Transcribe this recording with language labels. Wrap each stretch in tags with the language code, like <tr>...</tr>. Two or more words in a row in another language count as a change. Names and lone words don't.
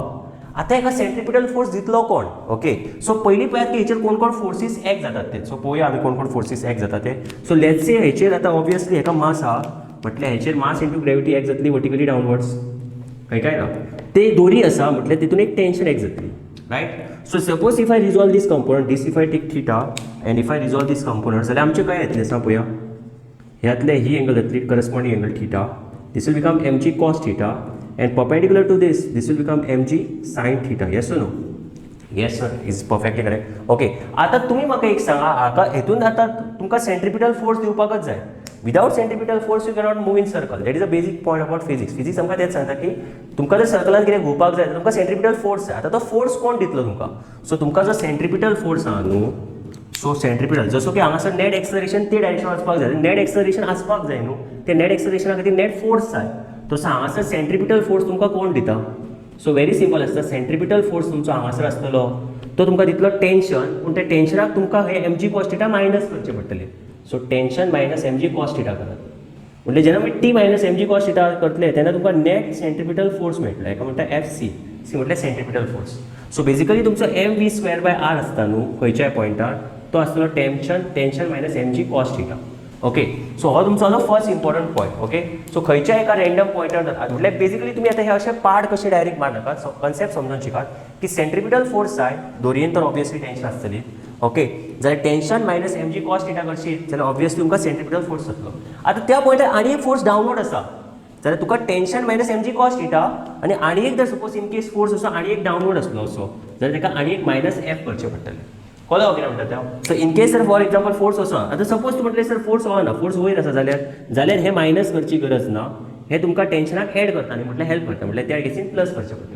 <kok>आतां हेका</kok> <en>centripetal force</en> <kok>दितलो कोण? ओके, सो पयलीं पळयात की हेचेर कोण कोण</kok> <en>forces act</en> <kok>जातात ते. सो पळोवया आमी कोण कोण</kok> <en>forces act</en> <kok>जाता ते. सो</kok> <en>let's say</en> <kok>हेचेर आतां ऑब्वियसली हेका मास आहा म्हटल्यार हेचेर</kok> <en>mass into gravity act</en> <kok>जातली</kok> <en>vertically downwards,</en> <kok>काय ना. ते दोरी आसा म्हटल्यार तितून एक</kok> <en>tension act</en> <kok>जातली रायट.</kok> <en>so suppose if I resolve this component, this if I take theta and if I resolve this component जाल्यार आमचें काय येतलें सांग पळोवया.</en> <kok>ह्यातले ही एंगल जातली</kok> <en>corresponding angle theta. This will become mg cos theta and perpendicular to this will become mg sin theta. Yes or no? Yes sir, is perfectly correct.</en> <kok>Okay, आता तुम्ही म्हाका एक सांगा हाका हेतून आता तुमकां</kok> <en>centripetal force</en> <kok>दिवपाकच जाय</kok> <en>without centripetal force you cannot move in circle. that is a basic point about physics.</en> <kok>फिजिक्स आमकां तेच सांगता की तुमकां जर सर्कलान कितें घुंवपाक जाय तुमकां</kok> <en>centripetal force</en> <kok>जाय. आतां तो फोर्स कोण दितलो तुमकां? सो तुमकां जो</kok> <en>centripetal force</en> <kok>आहा न्हू, सो सेंट्रिपिटल जसो की हांगासर</kok> <en>net acceleration</en> <kok>ते डायरेक्शन वचपाक जाय.</kok> <en>net acceleration</en> <kok>आसपाक जाय न्हू, ते नेट एक्सलरेशना खातीर</kok> <en>net force</en> <kok>जाय. तसो हांगासर</kok> <en>centripetal force</en> <kok>तुमकां कोण दिता?</kok> <en>so very simple</en> <kok>आसता.</kok> <en>centripetal force</en> <kok>तुमचो हांगासर आसतलो तो तुमकां दितलो टेन्शन, पूण त्या टेन्शनाक तुमकां हे mg cos θ मायनस करचे पडटले. सो</kok> <en>tension minus</en> <kok>mg cos θ करात. म्हणजे जेन्ना आमी t मायनस mg cos θ करतले तेन्ना तुमकां</kok> <en>net centripetal force</en> <kok>मेळटलो. हेका म्हणटा FC. सी म्हटल्यार सेंट्रिपिटल फोर्स. सो बेसिकली तुमचो mv²/r आसता न्हू खंयच्याय पॉयंटार, तो आसतलो</kok> <en>tension minus</en> <kok>mg cos θ. ओके, सो हो तुमचो आसलो</kok> <en>first important point.</en> <kok>ओके, सो खंयच्या एका रँडम पॉयंटार जाता म्हटल्यार बेसिकली तुमी आतां हे अशे पार्ट कशे डायरेक्ट मारनाकात. कन्सेप्ट समजून शिकात की</kok> <en>centripetal force</en> <kok>जाय दोरयेन तर ऑब्वियसली टेन्शन आसतली. ओके, जाल्यार</kok> <en>tension minus</en> <kok>mg cos θ करशीत जाल्यार ऑब्वियसली तुमकां</kok> <en>centripetal force</en> <kok>जातलो. आतां त्या पॉयंटार आनी एक</kok> <en>force downward</en> <kok>आसा जाल्यार तुका</kok> <en>tension minus</en> <kok>mg cos θ आनी एक जर</kok> <en>suppose in case force</en> <kok>असो आनी एक डावनवर्ड आसलो असो जाल्यार ताका आनी एक मायनस f करचें पडटलें. कळ्ळें कितें म्हणटा तें?</kok> <en>so in case</en> <kok>जर</kok> <en>for example force</en> <kok>असो आतां सपोज तूं म्हटलें सर फोर्स हो ना, फोर्स वयर आसा जाल्यार हे मायनस करची गरज ना. हे तुमकां टेन्शनाक एड करता न्ही म्हटल्यार हेल्प करता, म्हटल्यार त्या केसीन प्लस करचें पडटलें.</kok>